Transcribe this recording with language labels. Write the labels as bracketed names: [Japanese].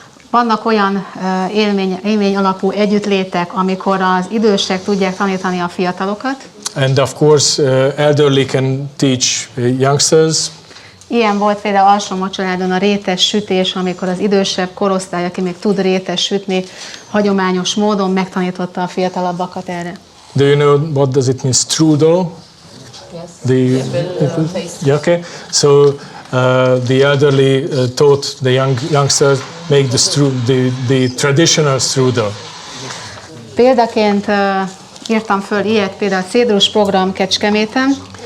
[Hungarian] Vannak olyan élmény alapú együttlétek, amikor az idősek tudják tanítani a fiatalokat. [English] And of course, elderly can teach youngsters. [Hungarian] Ilyen volt például Alsómocsoládon a rétes sütés, amikor az idősebb korosztály, aki még tud rétes sütni, hagyományos módon megtanította a fiatalabbakat erre. [English] Do you know what does it mean, strudel? Yes. Yeah, okay. So the elderly taught the youngsters make the traditional strudel. [Hungarian] Példaként írtam föl ilyet, például a cédrus program Kecskeméten.